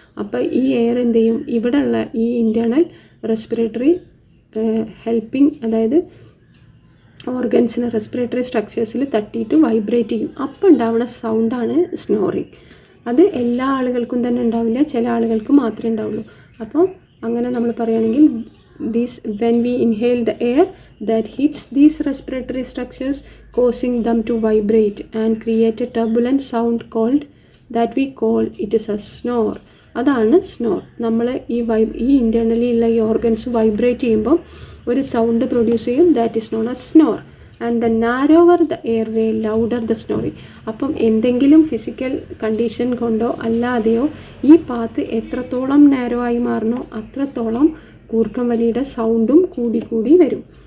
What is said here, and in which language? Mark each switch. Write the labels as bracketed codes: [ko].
[ml] അപ്പോൾ ഈ എയർ എന്ത് ചെയ്യും, ഇവിടെയുള്ള ഈ ഇൻറ്റേർണൽ റെസ്പിറേറ്ററി ഹെൽപ്പിംഗ്, അതായത് ഓർഗൻസിന് റെസ്പിറേറ്ററി സ്ട്രക്ചേഴ്സിൽ തട്ടിയിട്ട് വൈബ്രേറ്റ് ചെയ്യും. അപ്പോൾ ഉണ്ടാവുന്ന സൗണ്ടാണ് സ്നോറിങ്. അത് എല്ലാ ആളുകൾക്കും തന്നെ ഉണ്ടാവില്ല, ചില ആളുകൾക്ക് മാത്രമേ ഉണ്ടാവുള്ളൂ. അപ്പോൾ അങ്ങനെ നമ്മൾ പറയുകയാണെങ്കിൽ [en] when we inhale the air that hits these respiratory structures, causing them to vibrate and create a turbulent sound called that we call it is a snore. [ml] അതാണ് സ്നോർ. നമ്മൾ ഈ ഇൻറ്റേർണലി ഉള്ള ഈ ഓർഗൻസ് വൈബ്രേറ്റ് ചെയ്യുമ്പോൾ ഒരു sound produce ചെയ്യും. [en] That is known as snore. And the narrower the airway louder the snoring. [ml] അപ്പം എന്തെങ്കിലും ഫിസിക്കൽ കണ്ടീഷൻ കൊണ്ടോ അല്ലാതെയോ ഈ പാത്ത് എത്രത്തോളം നാരോ ആയി മാറണോ അത്രത്തോളം കൂർക്കം വലിയുടെ സൗണ്ടും കൂടി വരും.